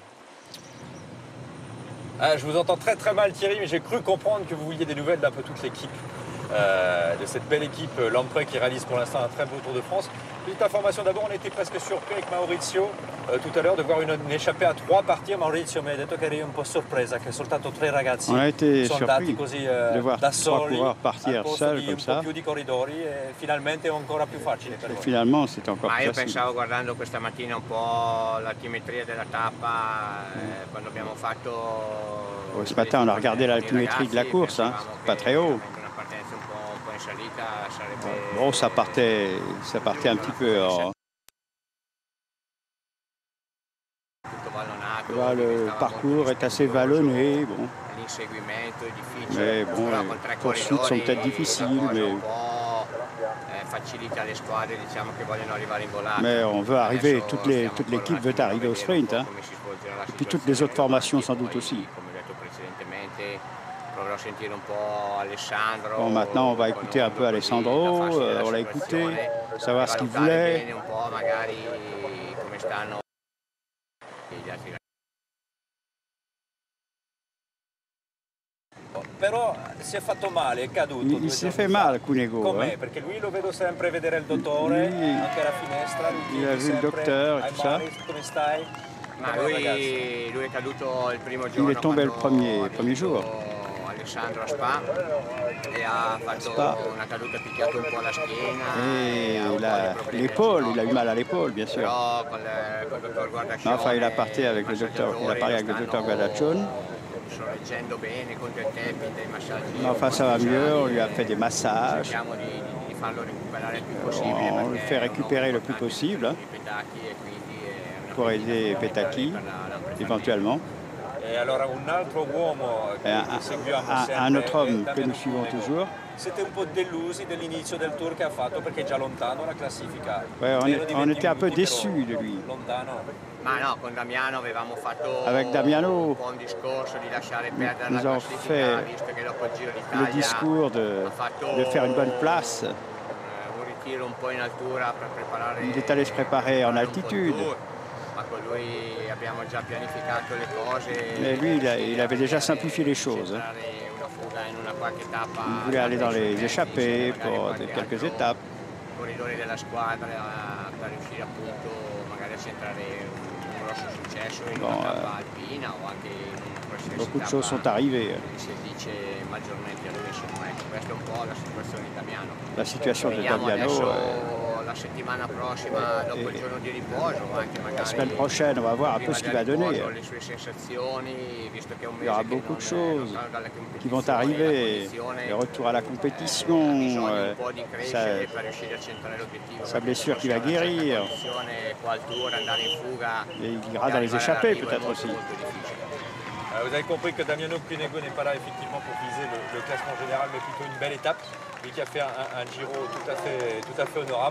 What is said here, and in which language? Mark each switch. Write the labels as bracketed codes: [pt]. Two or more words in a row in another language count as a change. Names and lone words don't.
[fr] Je vous entends très mal Thierry, mais j'ai cru comprendre que vous vouliez des nouvelles d'un peu toute l'équipe. De cette belle équipe Lamprey qui réalise pour l'instant un très beau Tour de France. Petite information d'abord, on était presque surpris avec Maurizio tout à l'heure de voir une échappée à 3 partir. [it] Maurizio mi ha detto che eri un po' sorpresa che soltanto 3 ragazzi [fr] on a été [it] sono andati così [fr] de voir [it] da 3 soli [fr] coureurs partir seuls comme ça. [it] Un po' più di corridori e finalmente è ancora più facile per loro. [fr] Finalement c'est encore [it] Ma [fr] plus [it] io [fr] facile. [it] pensavo guardando questa mattina un po' l'altimetria della tappa quando abbiamo fatto [fr] Ce matin on a regardé l'altimétrie de la course, hein. Pas très haut. Bon, ça partait un petit peu. Là, le parcours est assez vallonné. Bon. Mais bon, les poursuites sont peut-être difficiles, mais on veut arriver, toute l'équipe veut arriver au sprint. Hein. Et puis toutes les autres formations sans doute aussi. Bon, maintenant on va écouter un peu Alessandro, on l'a écouté, savoir ce qu'il voulait. [it] Però si è fatto male, è caduto. [fr] Il [it] si è [fr] fait mal Cunego. [it] Com'è? Perché lui lo vedo sempre vedere il dottore, anche alla finestra. [fr] Il a vu le docteur et tout ça. [it] Come stai? Ma lui è caduto il primo giorno. [fr] Il est tombé le premier jour. [it] Alessandro a Spa e ha fatto una caduta, picchiato un po' la schiena. [fr] Et l'épaule, il a eu mal à l'épaule, bien sûr. [it] Però col dottor Guardaccione. [fr] Enfin, il a parlé avec le docteur Guardaccione. [it] Sorreggendo bene contro il tapping, dei massaggi. [fr] Enfin, ça va mieux, on lui a fait des massages. [it] Cerchiamo di farlo recuperare il più possibile. [fr] On le fait récupérer le plus possible hein, pour aider Petacchi, éventuellement. Et alors [it] un altro uomo [fr] un autre homme que nous suivons toujours. [it] Siete un po' delusi dell'inizio del tour che ha fatto perché è già lontano la classifica. [fr] Ouais, on était un peu déçus de lui. [it] Ma no, con Damiano avevamo fatto [fr] avec Damiano, [it] un po' un discorso di lasciare perdere [fr] nous [it] la [fr] avons [it] classifica, [fr] fait [it] visto che dopo il Giro d'Italia [fr] le discours de faire une bonne place. [it] un ritiro un po' in altura per preparare. [fr] Il est allé se préparer en altitude. [it] Ma con lui abbiamo già pianificato le cose. [fr] Mais lui, il avait déjà simplifié les choses. Hein. Il voulait aller dans les échappées pour quelques étapes. [it] Corridori della squadra per riuscire appunto magari a centrare un grosso successo in una tappa alpina o anche in una qualsiasi [fr] beaucoup de choses sont arrivées. [it] Si dice maggiormente a lui, insomma, ecco, questa è un po' la situazione di Damiano. [fr] La situation de [it] Vediamo [fr] Damiano. [it] adesso la settimana prossima, dopo il giorno di riposo, anche magari [fr] la semaine prochaine, on va voir un peu ce qu'il va donner. [it] Le sue sensazioni, visto che è un [fr] Il y aura beaucoup de choses qui vont arriver. Le retour à la compétition, sa blessure qui va guérir. Et il ira dans les échappées peut-être aussi. Vous avez compris que Damiano Cunego n'est pas là effectivement pour viser le classement général, mais plutôt une belle étape, et qui a fait un Giro tout à fait honorable.